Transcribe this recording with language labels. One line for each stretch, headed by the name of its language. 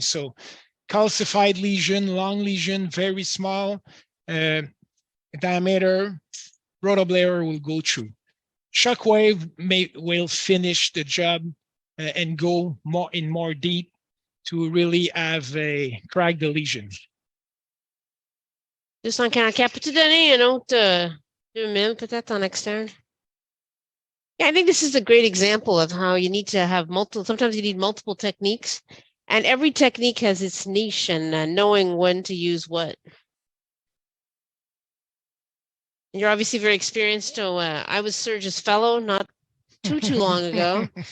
English: So calcified lesion, long lesion, very small diameter, rotoblayer will go through. Shockwave will finish the job and go more deep to really have a crack the lesion.
French: Juste en cas, peux-tu donner un autre 2000 peut-être en externe?
English: Yeah, I think this is a great example of how you need to have sometimes you need multiple techniques, and every technique has its niche and knowing when to use what. And you're obviously very experienced, so I was Serge's fellow not too long ago.